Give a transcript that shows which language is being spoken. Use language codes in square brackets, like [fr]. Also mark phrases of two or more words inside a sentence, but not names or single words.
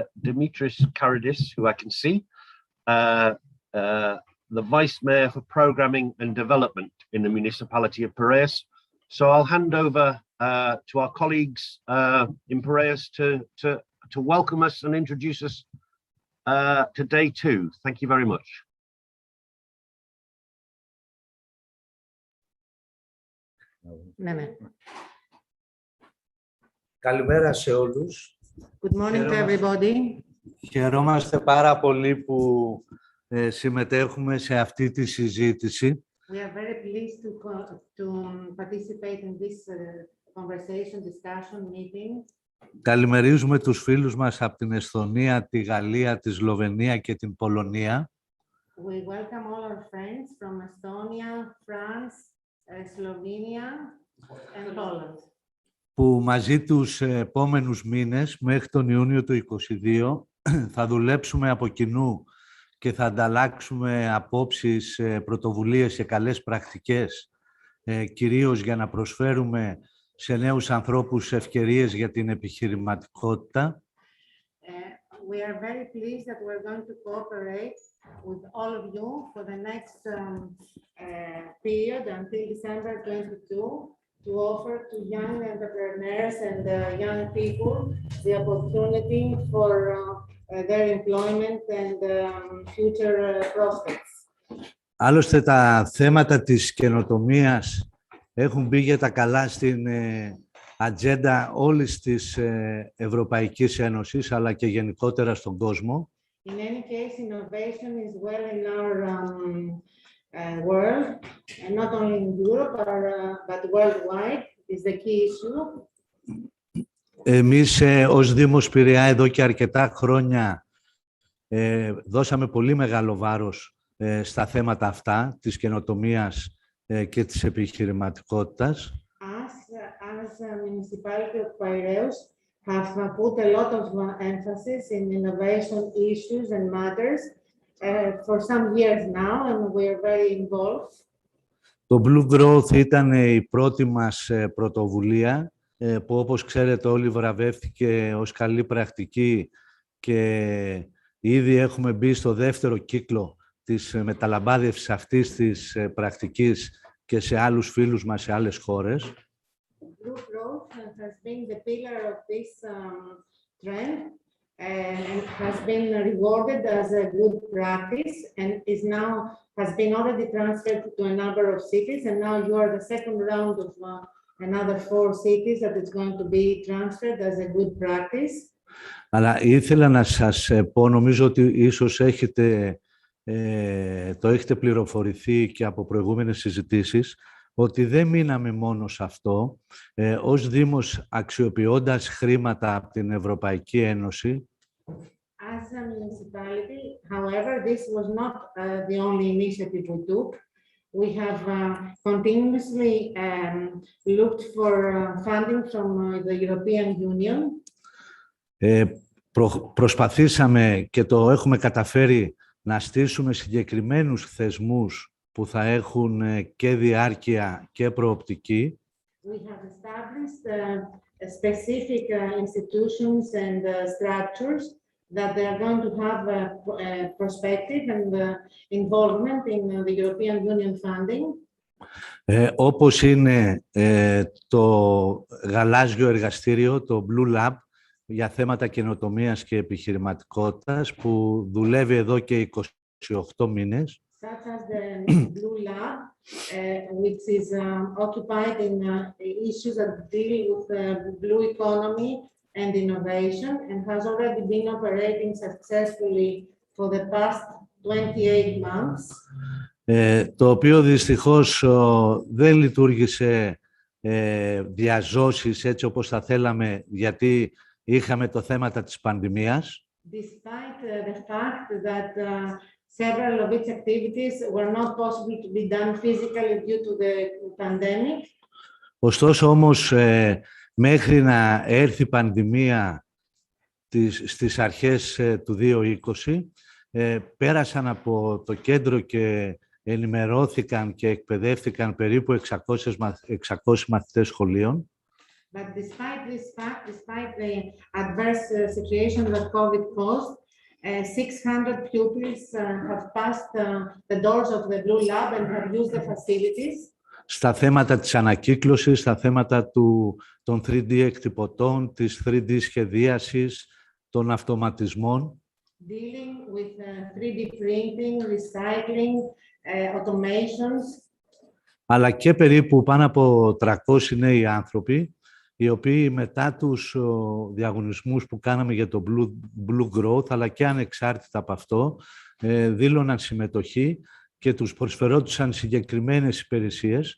[en] Dimitris Karidis, who I can see, the Vice Mayor for Programming and Development in the municipality of Piraeus. So I'll hand over to our colleagues in Piraeus to welcome us and introduce us to day 2. Thank you very much. [el] Καλημέρα σε όλους. [en] Good morning to everybody. [el] Χαιρόμαστε πάρα πολύ που συμμετέχουμε σε αυτή τη συζήτηση. [en] We are very pleased to participate in this conversation, discussion, meeting. [el] Καλημερίζουμε τους φίλους μας από την Εσθονία, τη Γαλλία, τη Σλοβενία και την Πολωνία. [en] We welcome all our friends from Estonia, France, Slovenia and Poland. [el] Που μαζί τους επόμενους μήνες, μέχρι τον Ιούνιο του 2022, θα δουλέψουμε από κοινού και θα ανταλλάξουμε απόψεις, πρωτοβουλίες και καλές πρακτικές, κυρίως για να προσφέρουμε σε νέους ανθρώπους ευκαιρίες για την επιχειρηματικότητα. [en] We are very pleased that we're going to cooperate with all of you for the next period until December 22 to offer to young entrepreneurs and young people the opportunity for their employment and future prospects. [el] Άλλωστε, τα θέματα της καινοτομίας έχουν μπει για τα καλά στην ατζέντα όλης της Ευρωπαϊκής Ένωσης, αλλά και γενικότερα στον κόσμο. [en] In any case, innovation is well in our world, and not only in Europe, but worldwide is the key issue. [el] Εμείς ως Δήμος Πειραιά εδώ και αρκετά χρόνια δώσαμε πολύ μεγάλο βάρος στα θέματα αυτά της καινοτομίας και της επιχειρηματικότητας. [en] As a municipality of Piraeus have put a lot of emphasis in innovation issues and matters for some years now, and we are very involved. [el] Το Blue Growth ήταν η πρώτη μας πρωτοβουλία που, όπως ξέρετε, όλοι βραβεύτηκε ως καλή πρακτική και ήδη έχουμε μπει στο δεύτερο κύκλο της μεταλαμπάδευσης αυτής της πρακτικής και σε άλλους φίλους μας σε άλλες χώρες. [en] Blue Growth has been the pillar of this trend and has been rewarded as a good practice and has been already transferred to a number of cities, and now you are the second round of another 4 cities that is going to be transferred as a good practice. [el] Αλλά ήθελα να σας πω, νομίζω ότι ίσως το έχετε πληροφορηθεί και από προηγούμενες συζητήσεις, ότι δεν μείναμε μόνο σε αυτό. Ως Δήμος, αξιοποιώντας χρήματα από την Ευρωπαϊκή Ένωση, [en] As a municipality, however, this was not the only initiative we took. We have continuously looked for funding from the European Union. [el] Προσπαθήσαμε και το έχουμε καταφέρει να στήσουμε συγκεκριμένους θεσμούς που θα έχουν και διάρκεια και προοπτική. [en] We have established specific institutions and structures that they are going to have a perspective and involvement in the European Union funding. [el] Όπως είναι το γαλάζιο εργαστήριο, το BluAct, για θέματα καινοτομίας και επιχειρηματικότητας, που δουλεύει εδώ και 28 μήνες. [en] Such as the BluAct, which is occupied in issues that deal with the blue economy and innovation, and has already been operating successfully for the past 28 months. [el] Το οποίο δυστυχώς δεν λειτουργήσε διαζώσεις έτσι όπως θα θέλαμε, γιατί είχαμε το θέμα της πανδημίας. [en] Despite the fact that several of its activities were not possible to be done physically due to the pandemic. [el] Ωστόσο όμως, μέχρι να έρθει η πανδημία στις αρχές του 2020, πέρασαν από το κέντρο και ενημερώθηκαν και εκπαιδεύτηκαν περίπου 600 μαθητές σχολείων. [en] But despite this fact, despite the adverse situation that COVID caused, 600 pupils have passed the doors of the BluAct and have used the facilities. [el] Στα θέματα της ανακύκλωσης, στα θέματα των 3D εκτυπωτών, της 3D σχεδίασης, των αυτοματισμών. [en] Dealing with 3D printing, recycling, automations. [el] Αλλά και περίπου πάνω από 300 νέοι άνθρωποι, οι οποίοι μετά τους διαγωνισμούς που κάναμε για το Blue Growth, αλλά και ανεξάρτητα από αυτό, δήλωναν συμμετοχή και τους προσφερόντουσαν συγκεκριμένες υπηρεσίες.